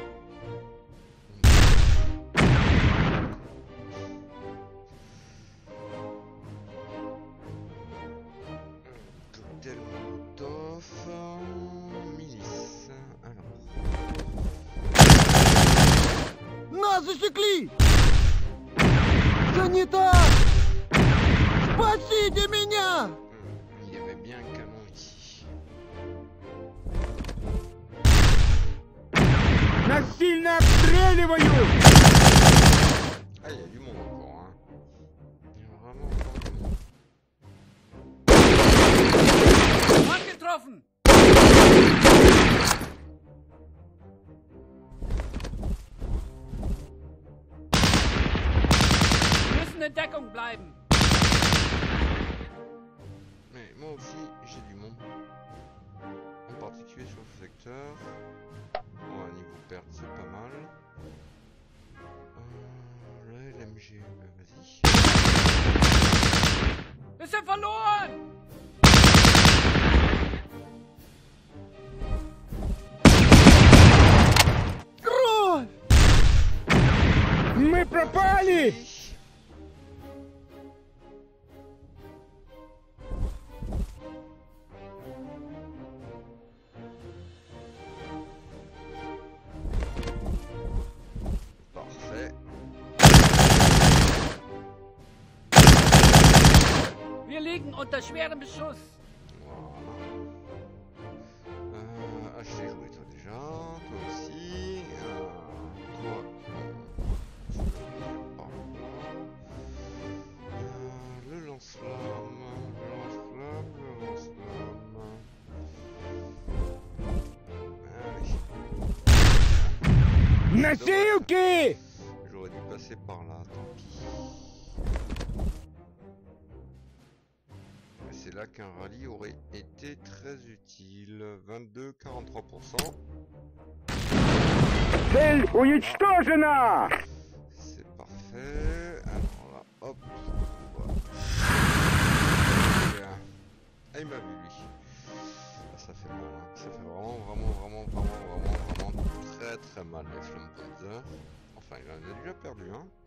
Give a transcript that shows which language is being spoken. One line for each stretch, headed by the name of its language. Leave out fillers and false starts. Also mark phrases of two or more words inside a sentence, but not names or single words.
French: Cocktail Molotov, milice. Alors,
Russian: Нас засекли! Санитар! Спасите меня!
French: il y avait bien un canon ici.
Russian: Нас сильно обстреливают!
French: Ah, il y a du monde encore, hein. Il y a vraiment encore du monde.
German: Angetroffen. Wir müssen in Deckung bleiben.
French: Mais moi aussi, j'ai du monde. En particulier sur le secteur. Bon, à niveau perte, c'est pas mal. Le LMG, bah, vas-y.
German: Wir sind verloren.
Russian: Кровь! Мы пропали!
French: Parfait.
German: Wir liegen unter schwerem Beschuss.
French: Voilà. Acheter jouer toi déjà, toi aussi. Toi, tu vas venir par là. Le lance-flamme, le lance-flamme, le lance-flamme.
Russian: Носилки!
French: J'aurais dû passer par là, tant pis. Et c'est là qu'un rallye aurait été très utile. 22,43%.
Russian: Цель уничтожена!
French: C'est parfait. Alors là, hop. Voilà. Ah, il m'a vu lui. Ah, ça fait mal, hein. Ça fait vraiment très mal les Flammenpanzer. Enfin, il en a déjà perdu un.